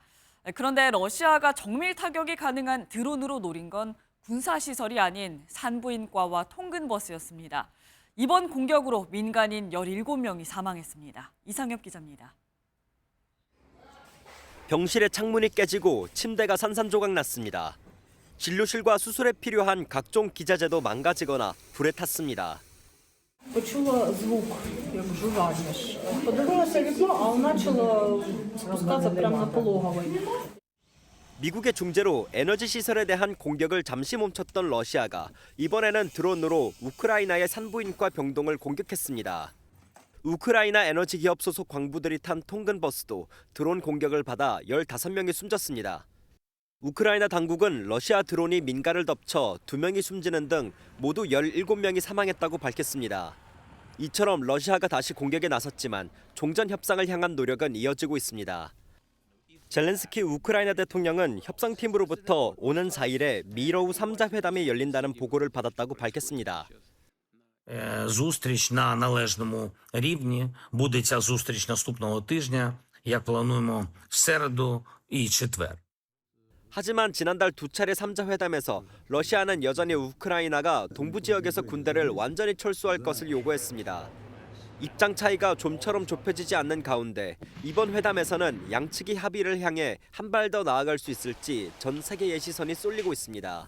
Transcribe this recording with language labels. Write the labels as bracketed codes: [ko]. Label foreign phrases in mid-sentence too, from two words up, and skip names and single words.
[ko] 그런데 러시아가 정밀 타격이 가능한 드론으로 노린 건 군사시설이 아닌 산부인과와 통근버스였습니다. 이번 공격으로 민간인 17명이 사망했습니다. 이상엽 기자입니다. 병실의 창문이 깨지고 침대가 산산조각 났습니다. 진료실과 수술에 필요한 각종 기자재도 망가지거나 불에 탔습니다. [uk] Почула звук, як жужжання. Подивилася вікно, а воно почало спускатися прямо на пологовий. [ko] 미국의 중재로 에너지 시설에 대한 공격을 잠시 멈췄던 러시아가 이번에는 드론으로 우크라이나의 산부인과 병동을 공격했습니다. 우크라이나 에너지 기업 소속 광부들이 탄 통근버스도 드론 공격을 받아 15명이 숨졌습니다. 우크라이나 당국은 러시아 드론이 민가를 덮쳐 2명이 숨지는 등 모두 17명이 사망했다고 밝혔습니다. 이처럼 러시아가 다시 공격에 나섰지만 종전 협상을 향한 노력은 이어지고 있습니다. 젤렌스키 우크라이나 대통령은 협상팀으로부터 오는 4일에 미러우 3자 회담이 열린다는 보고를 받았다고 밝혔습니다. [uk] Зустріч на належному рівні. Буде ця зустріч наступного тижня, як плануємо, в середу і четвер. [ko] 하지만 지난달 2차례 3자 회담에서 러시아는 여전히 우크라이나가 동부 지역에서 군대를 완전히 철수할 것을 요구했습니다. 입장 차이가 좀처럼 좁혀지지 않는 가운데 이번 회담에서는 양측이 합의를 향해 한 발 더 나아갈 수 있을지 전 세계의 시선이 쏠리고 있습니다.